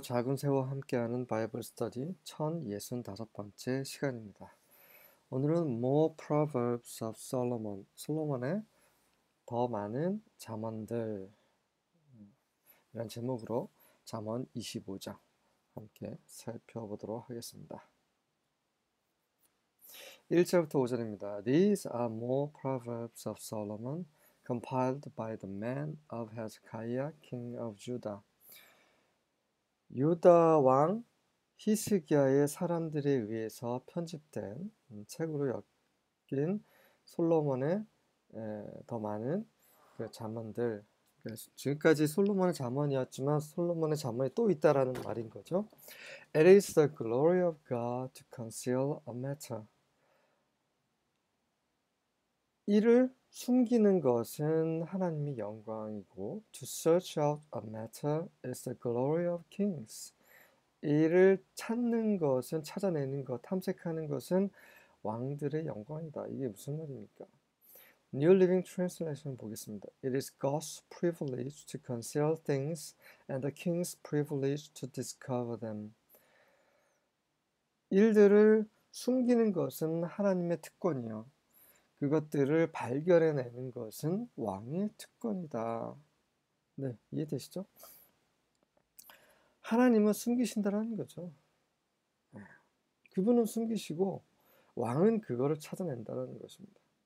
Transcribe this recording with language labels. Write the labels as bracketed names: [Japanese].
[Korean] 작은 새와 함께하는 바이블 스터디 1065번째 시간입니다. 오늘은 More Proverbs of Solomon, 솔로몬의 더 많은 잠언들 이란 제목으로 잠언 25장 함께 살펴보도록 하겠습니다. 1절부터 5절입니다. [English] These are more proverbs of Solomon compiled by the man of Hezekiah, king of Judah. [Korean] 유다 왕 히스기야의 사람들에 의해서 편집된 책으로 엮인 솔로몬의 더 많은 그 잠언들. 지금까지 솔로몬의 잠언이었지만 솔로몬의 잠언이 또 있다라는 말인 거죠. [English] It is the glory of God to conceal a matter. [Korean] 이를 숨기는 것은 하나님의 영광이고 [English] to search out a matter is the glory of kings. [Korean] 이를 찾는 것은 찾아내는 것, 탐색하는 것은 왕들의 영광이다. 이게 무슨 말입니까? [English] New Living Translation [Korean] 보겠습니다. [English] It is God's privilege to conceal things and the king's privilege to discover them. [Korean] 일들을 숨기는 것은 하나님의 특권이요. 그것들을 발견해내는 것은 왕의 특권이다. 네, 이해되시죠? 하나님은 숨기신다라는 거죠. 그분은 숨기시고 왕은 그거를 찾아낸다는 것입니다.